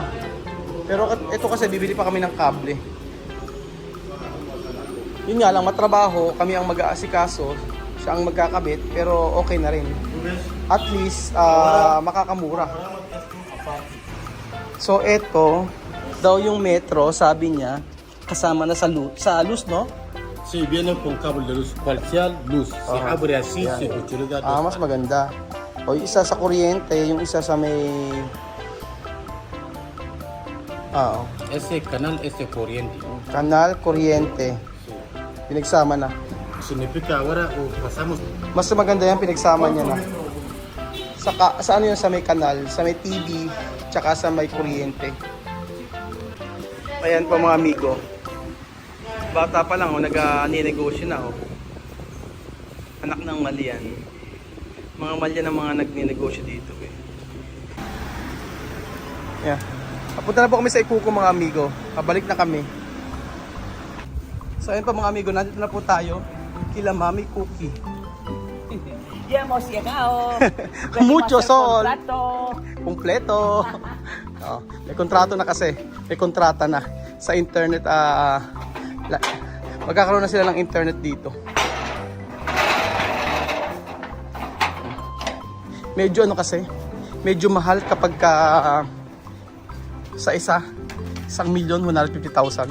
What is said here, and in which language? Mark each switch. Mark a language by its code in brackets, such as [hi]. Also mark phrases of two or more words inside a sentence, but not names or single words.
[tl] Pero ito kasi bibili pa kami ng kable. Yun nga lang, matrabaho, kami ang mag-aasikaso, siya ang magkakabit, pero okay na rin. [en] At least, [tl] makakamura. So, ito, daw yung metro, sabi niya, kasama na sa luz, no? [es] Sí, viene con cable de luz parcial, luz. Se abre así, se utiliza. [tl] Mas maganda. O, yung isa sa kuryente, yung isa sa may... [es] Ese canal, ese corriente. [tl] Kanal, kuryente. Pinagsama na. [es] Significa ahora pasamos. [tl] Mas maganda yan, pinagsama niya na. Sa ano yun, sa may kanal, sa may TV, tsaka sa may kuryente. Ayan po mga amigo. Bata pa lang, nag-ninegosyo na. Anak ng Malian. Mga Malian ang mga nag-ninegosyo dito. Yeah. Papunta na po kami sa Ikuko mga amigo. Pabalik na kami. So ayun pa mga amigo, nandito na po tayo kila Mami Cookie. [es] Ya hemos llegado. Mucho Venimos al sol. contrato. [tl] Kumpleto. Oh, may kontrato na kasi. May kontrata na sa internet. Magkakaroon na sila ng internet dito. Medyo ano kasi, medyo mahal kapag sa 1,150,000.